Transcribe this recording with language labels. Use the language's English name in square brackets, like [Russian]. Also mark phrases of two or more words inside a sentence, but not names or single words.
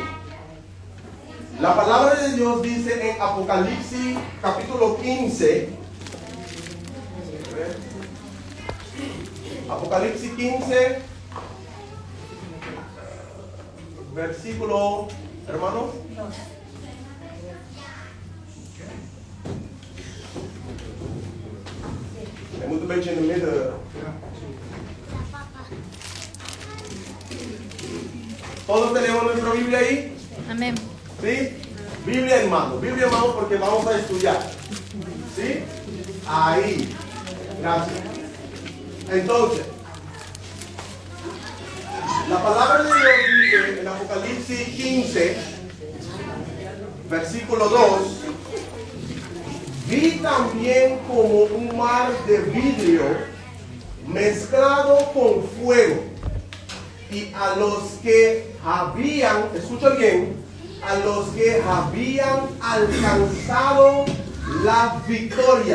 [Spanish] La palabra de Dios dice en Apocalipsis capítulo 15. Apocalipsis 15, versículo, hermanos. [Dutch] Hij moet een beetje in de midden. [Spanish] ¿Todos tenemos nuestra Biblia ahí? Amén. ¿Sí? Biblia en mano porque vamos a estudiar. ¿Sí? Ahí. Gracias. Entonces, la palabra de Dios dice en Apocalipsis 15, versículo 2, vi también como un mar de vidrio mezclado con fuego, y a los que habían, escucha bien, a los que habían alcanzado la victoria.